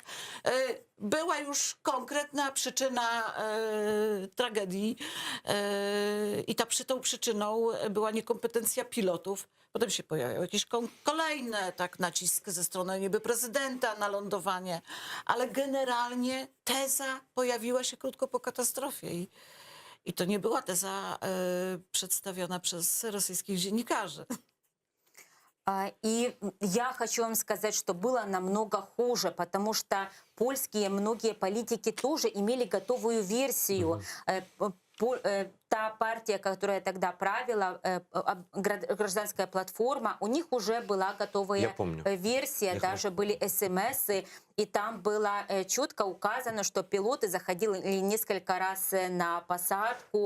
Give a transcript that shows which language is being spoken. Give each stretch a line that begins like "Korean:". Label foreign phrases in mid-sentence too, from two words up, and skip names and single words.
Polish: Była już konkretna przyczyna tragedii i tą przyczyną była niekompetencja pilotów. Potem się pojawiały jakieś kolejne naciski ze strony niby prezydenta na lądowanie, ale generalnie teza pojawiła się krótko po katastrofie. I to nie była teza przedstawiona przez rosyjskich dziennikarzy.
Russian: И я хочу вам сказать, что было намного хуже, потому что польские многие политики тоже имели готовую версию. Та партия, которая тогда правила, гражданская платформа, у них уже была готовая версия, даже были смс, и там было четко указано, что пилоты заходили несколько раз на посадку.